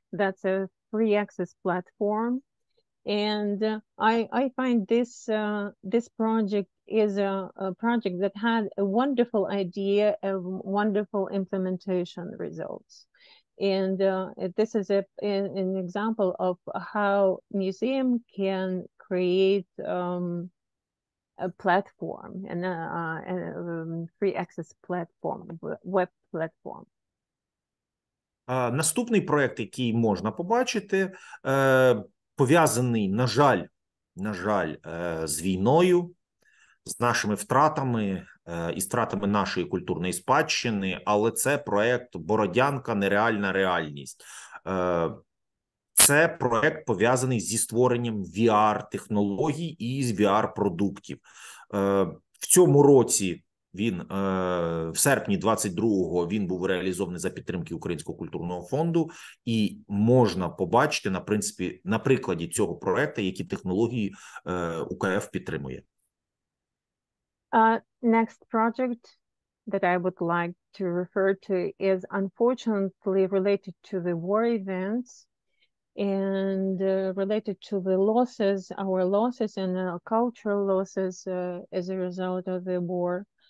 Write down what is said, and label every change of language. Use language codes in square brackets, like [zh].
[en] That's a free access platform. And I find this project is a project that had a wonderful idea and wonderful implementation results. And this is an example of how museum can create a platform and a free access platform, web platform. [uk] Наступний проект, який можна побачити, пов'язаний, на жаль, з війною, з нашими втратами і втратами нашої культурної спадщини, але це проект «Бородянка. Нереальна реальність». Це проект пов'язаний зі створенням VR-технологій і з VR-продуктів. В цьому році він, в серпні 22-го, він був реалізований за підтримки Українського культурного фонду, і можна побачити, на принципі, на прикладі цього проекту, які технології УКФ підтримує. [en] Next project that I would like to refer to is unfortunately related to the war events and related to the losses, our losses and cultural losses as a result of the war.